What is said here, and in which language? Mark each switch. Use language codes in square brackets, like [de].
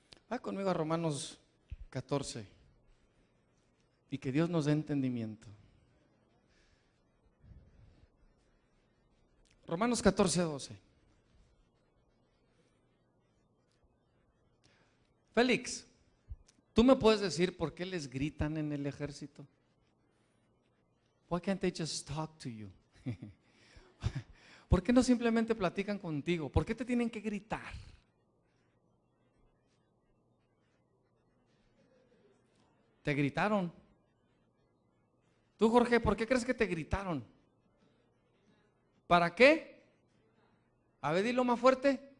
[es] Va conmigo a Romanos 14 y que Dios nos dé entendimiento. Romanos 14:12. Félix, ¿tú me puedes decir por qué les gritan en el ejército? [en] Why can't they just talk to you? [es] ¿Por qué no simplemente platican contigo? ¿Por qué te tienen que gritar? Te gritaron. Tú, Jorge, ¿por qué crees que te gritaron? ¿Para qué? A ver, dilo más fuerte.